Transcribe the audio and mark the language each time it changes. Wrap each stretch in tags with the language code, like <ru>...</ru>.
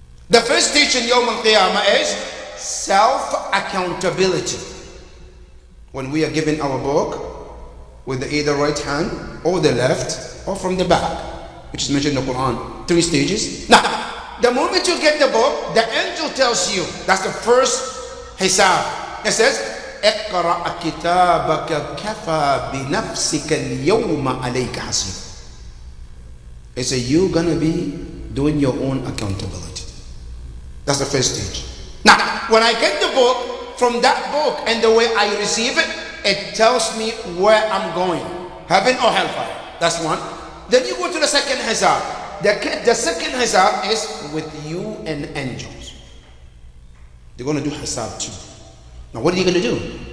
<en>The first station, Yawm al-Qiyamah, is self-accountability. When we are given our book with the either right hand or the left or from the back, which is mentioned in the Quran, three stages. Now, the moment you get the book, the angel tells you, that's the first Hisab. It says,</en> <ar>اقرأ كتابك كفى بنفسك اليوم عليك حسيب.</ar> <en>It says, you're gonna be doing your own accountability. That's the first stage. Now, when I get the book, from that book and the way I receive it, it tells me where I'm going, heaven or hellfire. That's one. Then you go to the second Hisab. The second Hisab is with you and angels. They're going to do Hisab too. Now what are you going to do?</en>